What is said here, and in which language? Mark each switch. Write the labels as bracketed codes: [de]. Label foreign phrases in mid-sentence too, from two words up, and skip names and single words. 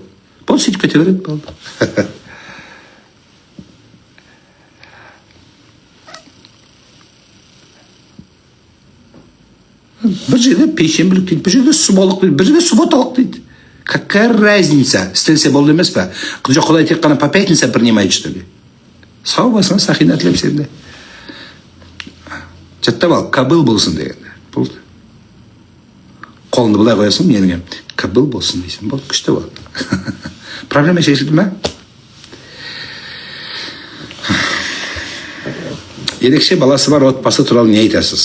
[kk] Болды, сөйтіп кете береді, болды. Бір жерде пейшенбілік дейді, бір жерде субалық дейді, бір жерде субботалық дейді. [ru] Какая разница? [kk] Істелсе болды емес па? Құдай тек қана [ru] по пятница принимает, что ли? [kk] Сау басына сақина тілеп сенде. Жаттап ал, кабыл болсын дегенде. Болды. Қолыңды бұлай қоясың, меніңе кабыл болсын дейсің. Болды, күшті болды. Проблема шешілді ме? Ерекше баласы бар отбасы туралы не айтасыз?